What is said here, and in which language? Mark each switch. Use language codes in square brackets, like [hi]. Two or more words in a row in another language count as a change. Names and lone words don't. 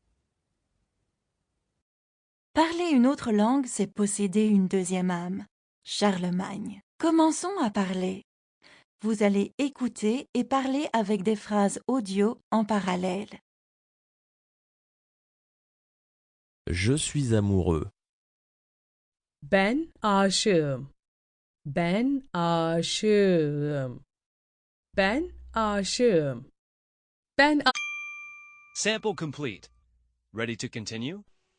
[fr] Parler une autre langue, c'est posséder une deuxième âme. Charlemagne. Commençons à parler. Vous allez écouter et parler avec des phrases audio en parallèle. Je suis amoureux. [tr] Ben aşığım. Ben aşığım. Ben aşığım. Ben [en] Sample complete. Ready to continue?